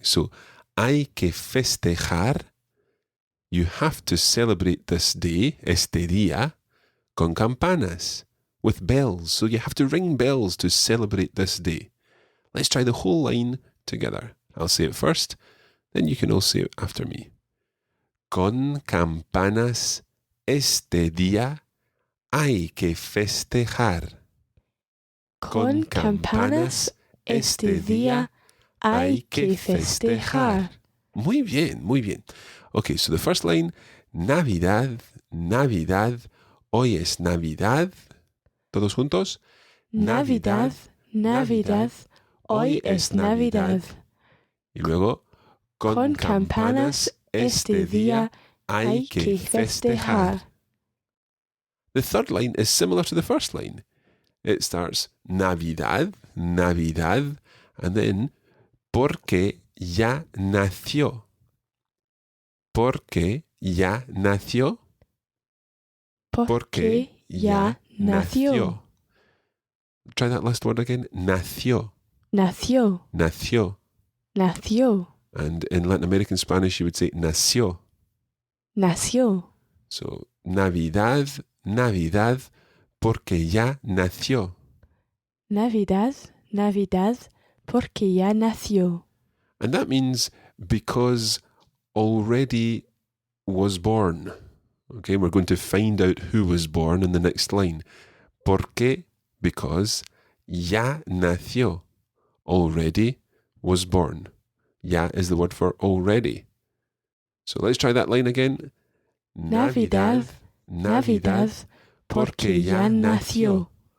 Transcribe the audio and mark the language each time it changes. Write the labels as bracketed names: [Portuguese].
[English] So, [Spanish] hay que festejar. [English] You have to celebrate this day, [Spanish] este día, con campanas, [English] with bells. So you have to ring bells to celebrate this day. Let's try the whole line together. I'll say it first, then you can all say it after me. [Spanish] Con campanas, este día, hay que festejar. Con campanas este día hay que festejar. Muy bien, muy bien. [English] Okay, so the first line, [Spanish] Navidad, Navidad, hoy es Navidad. Todos juntos. Navidad, Navidad, hoy es Navidad. Y luego, Con campanas este día hay que festejar. [English] The third line is similar to the first line. It starts Navidad, Navidad, and then [Spanish] porque ya nació. Porque ya nació. Porque ya nació. [English] Try that last word again. [Spanish] Nació. Nació. Nació. Nació. [English] And in Latin American Spanish, you would say nació. [Spanish] Nació. So, Navidad, Navidad, porque ya nació. Navidad, Navidad, porque ya nació. [English] And that means because already was born. Okay, we're going to find out who was born in the next line. Porque, because, [Spanish] ya nació, [English] already was born. Ya is the word for already. So let's try that line again. [Spanish] Navidad, Navidad, porque ya nació.